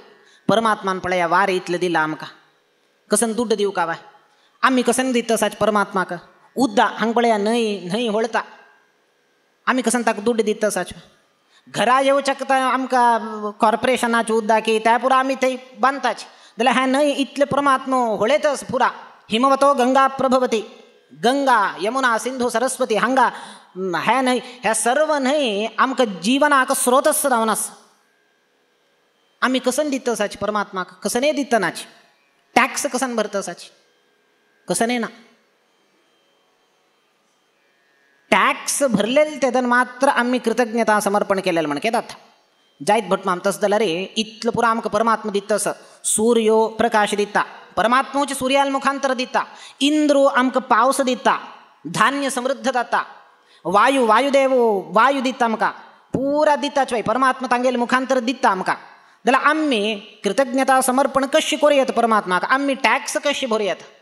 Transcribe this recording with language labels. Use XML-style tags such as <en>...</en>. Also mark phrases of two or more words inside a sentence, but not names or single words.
<kok>परमात्मान पळया वारें इतलें दिलां आमकां कसन दुड्ड दिवं का बाय आमी कसन दिता साच परमात्माक उद्दा हांगा पळया न्हंय व्हळता आमी कसन ताका दुड्ड दिता साच घरा येवचें आमकां कॉर्पोरेशनाचें उद्दा की त्या पुरा आमी थंय बांदताच जाल्यार हें न्हंय इतलें परमात्मा व्हळेतच पुरा</kok> <sa>हिमवतो गंगा प्रभवती</sa> <kok>गंगा यमुना सिंधू सरस्वती हांगा हे न्हंय हे सर्व न्हंय आमकां जिवनाक स्रोतच जावन आसा आमी कसन दिता साच परमात्माक कसने दिता नाच टॅक्स कसन भरता साच कसने ना टॅक्स भरलेले तेदन मात्र आमी कृतज्ञता समर्पण केलेलें म्हण केदात जायत भटमाम तस जाल्यार इतलो पुरो आमकां परमात्मा दिता आसा सूर्यो प्रकाश दिता परमात्माचे सूर्याल मुखांतर दिता इंद्रो आमकां पावस दिता धान्य समृद्ध जाता वायुदेव वायू दिता आमकां पुरा दिताच वय परमात्मा तांगेले मुखांतर दिता आमकां जाल्यार आमी कृतज्ञता समर्पण कशी करूं परमात्माक आमी टॅक्स कशी भरयात</kok>